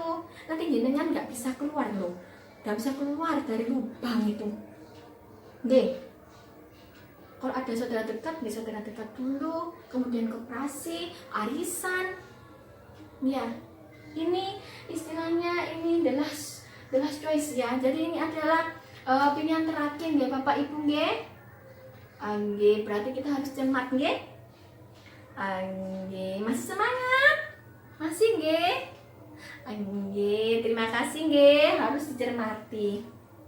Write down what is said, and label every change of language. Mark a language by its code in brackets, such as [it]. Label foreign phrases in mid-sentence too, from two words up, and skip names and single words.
[id] Nanti jenengan nggak bisa keluar loh, nggak bisa keluar dari lubang itu. Nggih. Kalau ada saudara dekat, saudara dekat dulu, kemudian koperasi, arisan. Ya, ini istilahnya ini [en] the last choice [id] ya. Jadi ini adalah pilihan terakhir ya Bapak Ibu nggih. Nggih, berarti kita harus cermat nggih. Nggih, masih semangat? Masih nggih? Nggih, terima kasih nggih, harus dicermati.